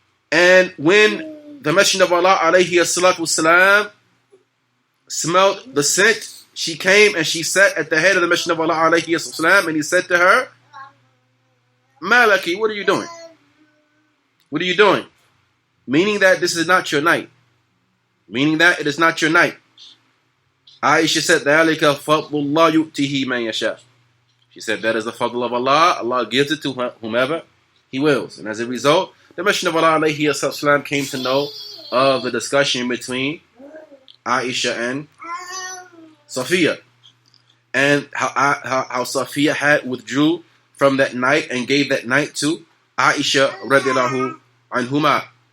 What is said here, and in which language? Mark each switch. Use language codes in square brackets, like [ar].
[en] And when the Messenger of Allah alayhi wasallam smelled the scent, she came and she sat at the head of the Messenger of Allah alayhi wasallam, and he said to her, "Malaki, what are you doing? What are you doing?" Meaning that this is not your night. Meaning that it is not your night. Aisha said, [ar] ذَلِكَ فَضْلُ اللَّهِ يُؤْتِهِ مَنْ يَشَاءُ. [en] She said, that is the fadl of Allah. Allah gives it to whomever He wills. And as a result, the Messenger of Allah alayhi wasallam came to know of the discussion between Aisha and Safiya, and how Safiya had withdrew from that night and gave that night to Aisha radiallahu anhuma.